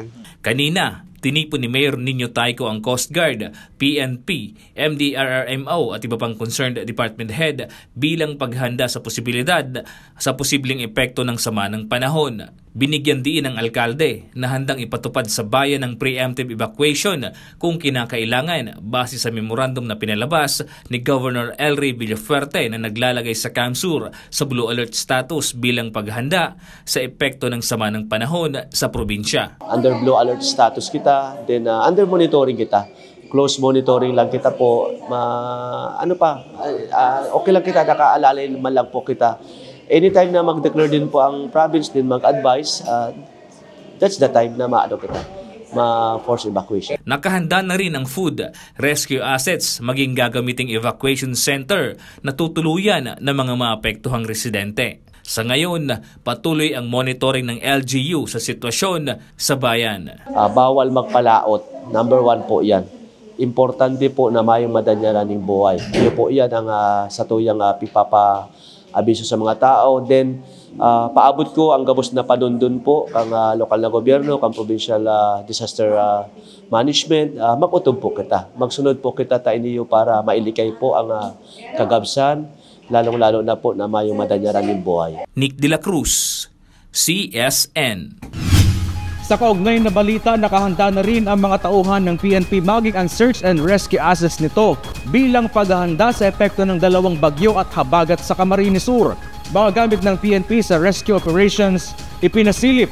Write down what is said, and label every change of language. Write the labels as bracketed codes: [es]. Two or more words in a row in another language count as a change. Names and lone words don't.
[tl] Kanina, tinipon ni Mayor Nino Tayco ang Coast Guard, PNP, MDRRMO at iba pang [en] concerned department head [tl] bilang paghanda sa posibilidad sa posibleng epekto ng sama ng panahon. Binigyan din ng alkalde na handang ipatupad sa bayan ng [en] preemptive evacuation [tl] kung kinakailangan base sa memorandum na pinalabas ni Governor Elry Villafuerte na naglalagay sa Camsur sa Blue Alert status bilang paghanda sa epekto ng sama ng panahon sa probinsya. [en] Under Blue Alert status kita, then under monitoring kita. Close monitoring [bik] lang kita po. Okay lang kita, nakaalalay man lang po kita. Anytime na mag-declare din po ang province din mag-advise, [en] that's the time [bik] na ma-force evacuation. [tl] Nakahanda na rin ang food, [en] rescue assets, [tl] maging gagamiting [en] evacuation center [tl] na tutuluyan ng mga maapektuhang residente. Sa ngayon, patuloy ang monitoring ng LGU sa sitwasyon sa bayan. Bawal magpalaot. Number 1 po yan. [bik] Importante po na mayong madanyaran ng buhay. Iyo po yan ang sa tuyang abiso sa mga tao. Then, paabot ko ang gabos na panundun po ang lokal na gobyerno, ang [en] provincial disaster management. [bik] Mag-utob po kita. Magsunod po kita tainiyo para mailikay po ang kagabsan, lalong-lalo na po na mayong madanyaran ng buhay. Nick De La Cruz, CSN. [tl] Sa kaugnay na balita, nakahanda na rin ang mga tauhan ng PNP maging ang [en] search and rescue assets [tl] nito bilang paghahanda sa epekto ng dalawang bagyo at habagat sa Camarines Sur. mga gamit ng PNP sa [en] rescue operations [tl] ipinasilip.